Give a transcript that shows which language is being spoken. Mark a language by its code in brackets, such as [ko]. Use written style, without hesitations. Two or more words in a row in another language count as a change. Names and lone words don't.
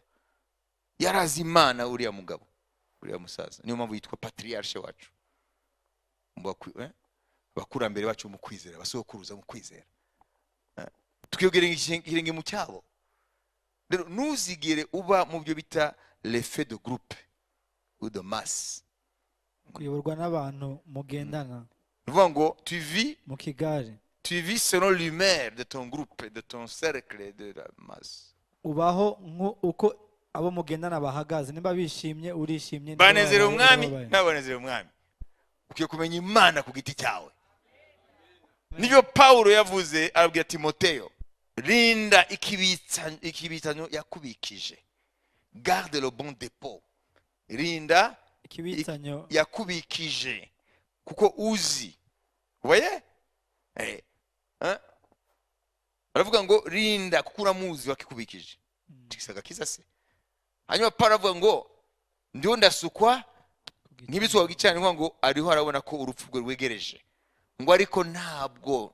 [rw] Yarazi Imana uriya mugabo, uriya musaza, niyo mpamvu yitwa patriarche wacu, bakurambere bacu mu kwizera, basokuruza mu kwizera. Tukiyogera ikirenge mu cyabo. Rero ntuzigere uba mu byo bita [fr] l'effet de groupe ou de masse, [rw] kuyoborwa n'abantu mugendana. Nuvuga ngo [fr] tu vis [rw] mu kigare, [fr] tu vis selon l'humeur de ton groupe, de ton cercle, de la masse. [rw] Ubaho uko abo mugendana bahagaze, nimba bishimye urishimye, banezere umwami n'abanezere umwami. Ukiye kumenya Imana ku giti cyawe. Nibyo Paulo yavuze, arabwira Timoteyo, rinda ikibitsanyo yakubikije, [fr] garde le bon dépôt. [rw] Rinda ikibitsanyo yakubikije kuko uzi. [fr] Voyez? [rw] Aravuga ngo rinda kuko uramuzi wakikubikije. Tisaga kiza se. Hanyuma Paulo avuga ngo ndiho ndasukwa nk'ibisuwa bw'icyaha, ngo ariho arabona ko urupfu rwe rwegereje, ngo ariko ntabwo.